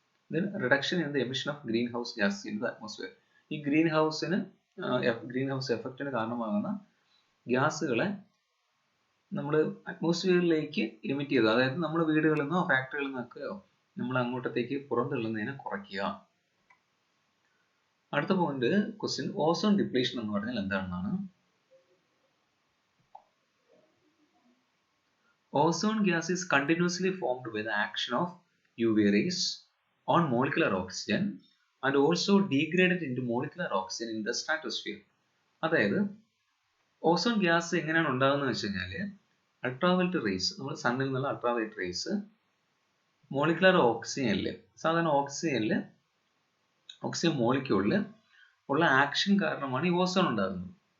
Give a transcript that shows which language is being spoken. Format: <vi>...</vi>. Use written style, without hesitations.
<en>Then reduction in the emission of greenhouse gases in the atmosphere.</en> <ml>ഈ green house എഫക്റ്റിന് കാരണമാകുന്ന ഗ്യാസുകളെ നമ്മൾ അറ്റ്മോസ്ഫിയറിലേക്ക് emit ചെയ്തു, അതായത് നമ്മൾ വീടുകളിൽ നിന്നോ ഫാക്ടറികളിൽ നിന്നൊക്കെയോ നമ്മൾ അങ്ങോട്ടത്തേക്ക് പുറന്തള്ളുന്നതിനെ കുറയ്ക്കുക. അടുത്ത പോയിന്റ് ക്വസ്റ്റ്യൻ, ഓസോൺ ഡിപ്ലീഷൻ എന്ന് പറഞ്ഞാൽ എന്താണെന്നാണ്.</ml> <en>Ozone gas is continuously formed by the action of UV rays on molecular oxygen and also degraded into molecular oxygen in the stratosphere.</en> <ml>അതായത് ഓസോൺ ഗ്യാസ് എങ്ങനെയാണ് ഉണ്ടാകുന്നത് വെച്ച് കഴിഞ്ഞാൽ അൾട്രാവയലറ്റ് റേസ്, നമ്മൾ സണ്ണിൽ നിന്നുള്ള അൾട്രാവയലറ്റ് റേസ് മോളിക്കുലർ ഓക്സിജനിൽ, സാധാരണ ഓക്സിജൻ മോളിക്യൂളിൽ ഉള്ള action കാരണമാണ് ഈ ഓസോൺ ഉണ്ടാകുന്നത്.</ml>